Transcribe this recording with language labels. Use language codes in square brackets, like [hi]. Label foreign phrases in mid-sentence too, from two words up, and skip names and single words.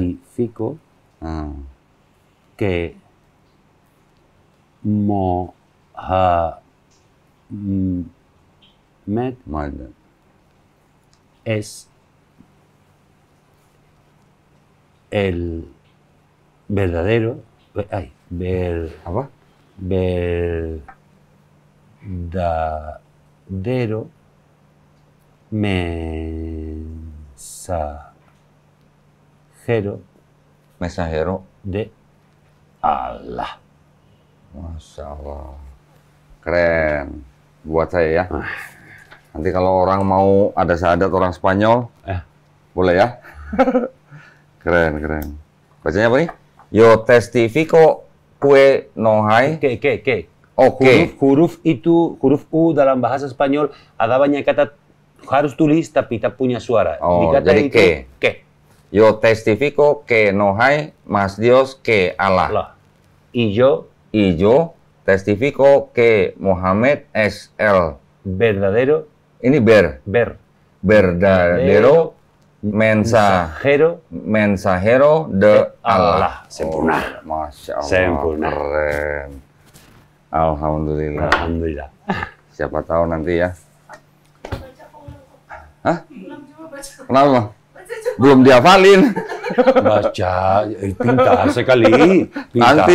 [es] Testifico que Mohammed es el verdadero, verdadero mensajero de Allah. [ar] ما شاء الله. [id] Keren. Buat saya ya. Nanti kalau orang mau ada syahadat orang Spanyol, boleh ya? Keren. Bacanya apa nih? [es] Yo testifico que no hay. [id] Oke. Huruf itu, huruf U dalam bahasa Spanyol ada banyak kata harus tulis tapi tak punya suara. Oh, Dikata jadi itu, que. [es] Yo testifico que no hay más Dios que Allah. Y yo testifico que Muhammad es el verdadero verdadero Mensajero de Allah. [id] Sempurna. [ar] ما شاء الله. [id] Sempurna. Keren. Alhamdulillah. Alhamdulillah. Siapa tahu nanti ya. Hah? Kenapa? Belum dihafalin. Baca, pintar sekali. Pintar.